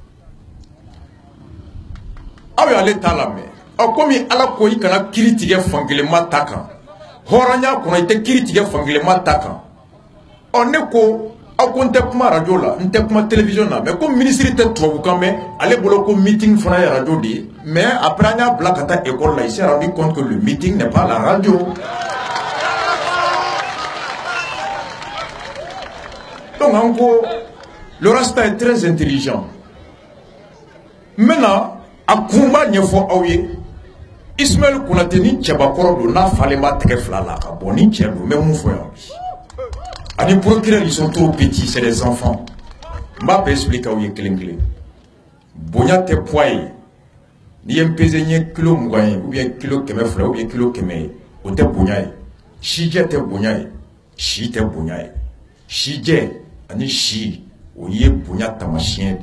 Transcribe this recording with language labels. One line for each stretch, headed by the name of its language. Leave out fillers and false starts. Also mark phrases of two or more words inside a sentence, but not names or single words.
Bambara: aw y'ale t'a lamɛn komi Ala ko i kana kiri tigɛ fankelenma ta kan hɔrɔnya kɔnɔ i tɛ kiri tigɛ fankelenma ta kan ne ko aw ko n tɛ kuma radio la n tɛ kuma télévision na mais ko ministre tɛ tubabukan mɛn ale bolo ko meeting fana ye radio de ye
French: mais après
Bambara: an y'a bila ka taa école la
French: il s'est rendu compte que le meeting n'est pas la radio. Donc en gros le Rasta est très intelligent.
Bambara: Maintenant a kun b'a ɲɛfɔ aw ye Ismaël Konate ni cɛbakɔrɔ don n'a falen b'a tɛgɛ fila la ka bɔ ni cɛ don n bɛ mun fɔ yan bi ani procureur
French: ils sont trop petits c'est des enfants
Bambara: n b'a bɛɛ expliquer aw ye kelen kelen bonya tɛ poids ye n'i ye n pese n ye kilo 20 ye ou bien kilo 200 ou bien kilo 100 ye o tɛ bonya ye sijɛ tɛ bonya ye si tɛ bonya ye sijɛ ani si o ye bonya tamasiyɛn de